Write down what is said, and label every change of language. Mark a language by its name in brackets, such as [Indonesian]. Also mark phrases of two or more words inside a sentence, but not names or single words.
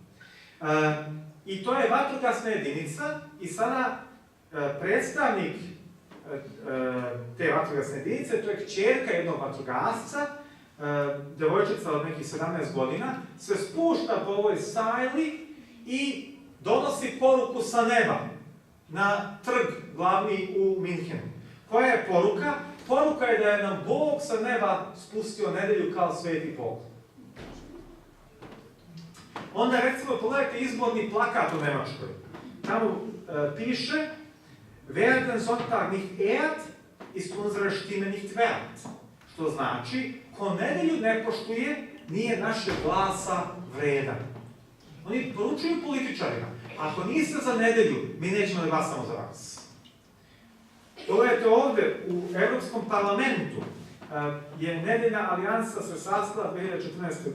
[Serbian] I to je vatrogasna jedinica i sada predstavnik te vatrogasne jedinice, to je kćerka jednog vatrogasca, devojčica od nekih 17 godina, se spušta po ovoj sajli i donosi poruku sa neba na trg glavni u Minhenu. Koja je poruka? Poruka je da je nam Bog sa neba spustio nedelju kao sveti poklon. Onda recimo pogledajte izborni plakat u Nemačkoj. Tamo piše [German] Werden Sonntag nicht ehrt, ist unsere Stimme nicht wert. [Serbian] Što znači, ko nedelju ne poštuje, nije naše glasa vredan. Oni poručuju političarima, ako niste za nedelju, mi nećemo da glasamo za vas. Pogledajte ovdje, u Europskom parlamentu je nedeljna alijansa se sastala 2014.